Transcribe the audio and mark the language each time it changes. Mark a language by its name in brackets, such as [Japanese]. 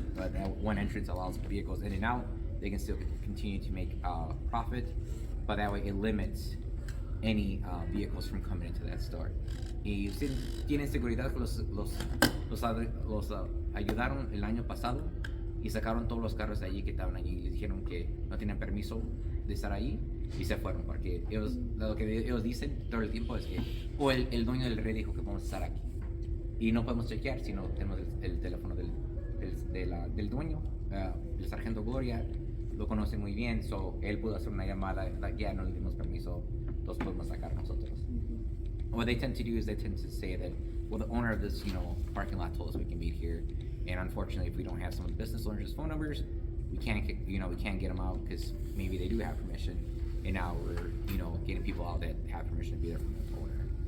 [English] But one entrance allows vehicles in and out. They can still continue to make profit, but that way it limits any vehicles from coming into that store. [Spanish] Y tienen seguridad que los ayudaron el año pasado y sacaron todos los carros de allí que estaban allí y les dijeron que no tenían permiso de estar ahí y se fueron porque lo que ellos dicen todo el tiempo es que el dueño del Rey dijo que vamos a estar aquí y no podemos chequear si no tenemos el teléfono del dueño. El sargento Gloria lo conoce muy bien, so él pudo hacer una llamada, ya no le dimos permiso, los podemos sacar nosotros. [English] What they tend to do is they tend to say that, well, the owner of this, parking lot told us we can meet here, and unfortunately, if we don't have some of the business owners' phone numbers, we can't get them out because maybe they do have permission, and now we're, getting people out that have permission to be there from the owner.